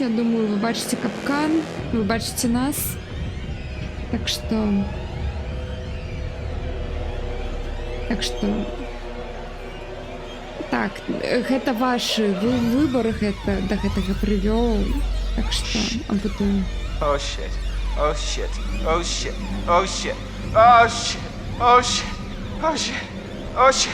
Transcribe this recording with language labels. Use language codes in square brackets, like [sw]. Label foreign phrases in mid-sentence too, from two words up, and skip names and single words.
[be] Я думаю, вы бачыце капкан, вы бачыце нас. Так што Так што так, гэта вашы выбор гэта да гэтага прывёў. Так што ампутуем. [en] Oh shit. Oh shit. Oh shit. Oh shit. Oh shit. Oh shit. Oh shit. Oh shit.